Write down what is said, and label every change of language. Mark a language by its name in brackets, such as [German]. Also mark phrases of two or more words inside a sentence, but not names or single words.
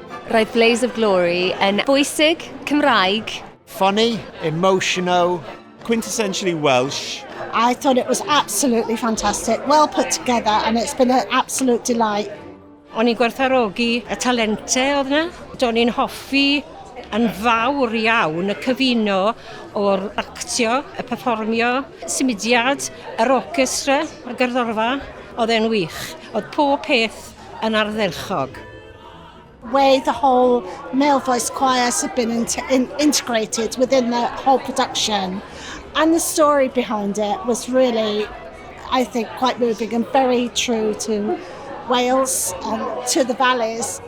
[Welsh] Roedd Blaze of Glory yn bwysig, Cymraeg. [English] Funny, emotional. Quintessentially Welsh. I thought it was absolutely fantastic, well put together, and it's been an absolute delight. [Welsh] O'n i'n gwerthfawrogi y talentau oedd yna. Do'n i'n hoffi yn fawr iawn y cyfuno o'r actio, y perfformio, symudiad, yr orchestra, y gerddorfa. Oedd e'n wych. Oedd pob peth yn ardderchog. [English] Way the whole male voice choirs have been integrated within the whole production. And the story behind it was really, I think, quite moving and very true to Wales and to the valleys.